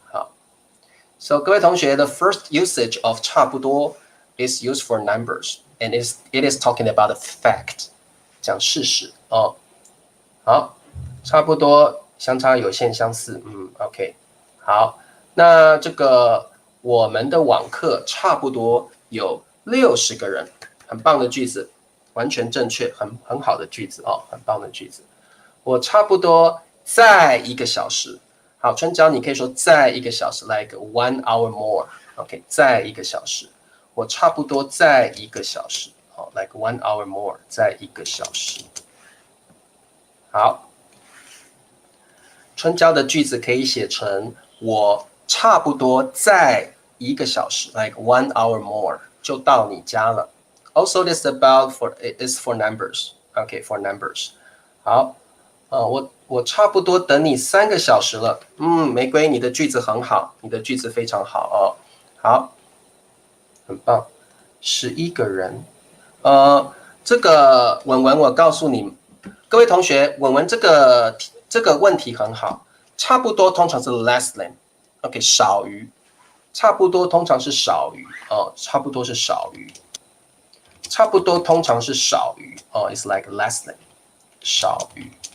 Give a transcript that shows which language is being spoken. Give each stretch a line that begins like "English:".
English: 好 ，So
Chinese: 各位同学，
English: the first usage of 差不多 is used for numbers and it is talking about a fact，
Chinese: 讲事实哦。好，差不多。相差有限，相似，OK， 好，那这个我们的网课差不多有60个人，很棒的句子，完全正确，很好的句子哦，很棒的句子。我差不多在1个小时，好，春娇你可以说在1个小时 ，
English: like 1 hour more，
Chinese: OK， 在1个小时，我差不多在1个小时，好 ，like 1 hour more， 在1个小时，好。春娇的句子可以写成我差不多在1个小时 ，
English: like 1 hour more
Chinese: 就到你家了。
English: Also, this about is for numbers. OK, for numbers.
Chinese: 好，我差不多等你3个小时了。玫瑰，你的句子很好，你的句子非常好哦。好，很棒。11个人。这个文文，我告诉你，各位同学，文文这个问题很好，差不多通常是
English: less than，
Chinese: OK， 少于，差不多通常是少于哦，差不多是少于，差不多通常是少于哦 ，
English: it's like less than，
Chinese: 少于